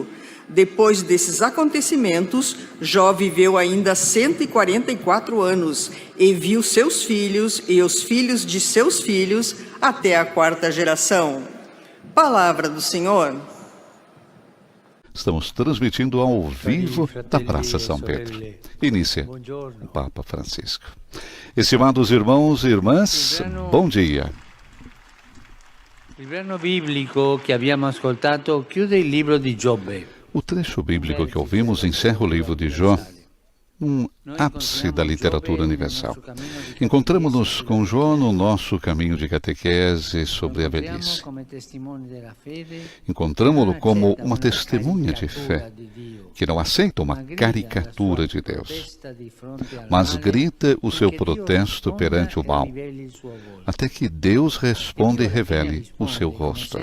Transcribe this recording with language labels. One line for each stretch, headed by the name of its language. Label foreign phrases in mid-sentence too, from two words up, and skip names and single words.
Portuguese: Depois desses acontecimentos, Jó viveu ainda 144 anos e viu seus filhos e os filhos de seus filhos até a 4ª geração. Palavra do Senhor. Estamos transmitindo ao vivo da Praça São Pedro. Inicia o Papa Francisco. Estimados irmãos e irmãs, bom dia.
Italian: Il brano biblico che abbiamo ascoltato chiude il libro di Giobbe.
Portuguese: O trecho bíblico que ouvimos encerra o livro de Jó, um ápice da literatura universal. Encontramos-nos com Jó no nosso caminho de catequese sobre a velhice. Encontramos-lo como uma testemunha de fé, que não aceita uma caricatura de Deus, mas grita o seu protesto perante o mal, até que Deus responda e revele o seu rosto.